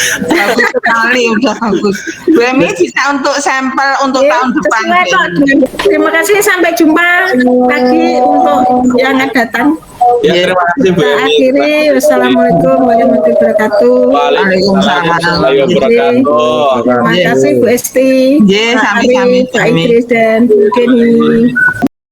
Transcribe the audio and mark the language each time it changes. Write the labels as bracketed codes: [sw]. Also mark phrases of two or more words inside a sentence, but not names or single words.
[id] Bagus sekali, udah bagus. Bu Emi bisa untuk sampel untuk tahun depan. Sesuai kok dengan- Terima kasih, sampai jumpa lagi untuk yang akan datang. Ya, terima kasih Bu Kita Emi. akhiri, wassalamualaikum warahmatullahi wabarakatuh. Waalaikumsalam warahmatullahi wabarakatuh. Terima kasih Bu Esti, Ye, Pak sami-sami, Ari, Pak sami. Idris dan Bu Kenny.